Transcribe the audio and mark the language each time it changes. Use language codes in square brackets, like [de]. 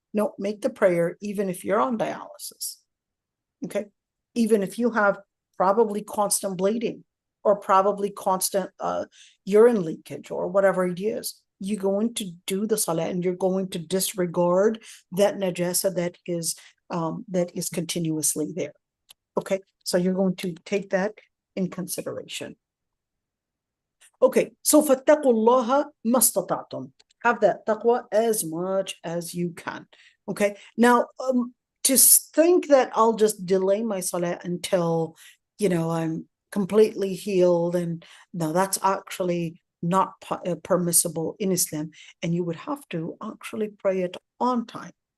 [en] No, make the prayer even if you're on dialysis. Okay, even if you have probably constant bleeding or probably constant urine leakage or whatever it is, you're going to do the salah and you're going to disregard that najasa that is continuously there. Okay, so you're going to take that in consideration. Okay, so [ar] فَاتَّقُوا اللَّهَ مَا اسْتَطَعْتُمْ. [en] Have that taqwa as much as you can. Okay, now to think that I'll just delay my salah until I'm completely healed, and no, that's actually not permissible in Islam, and you would have to actually pray it on time.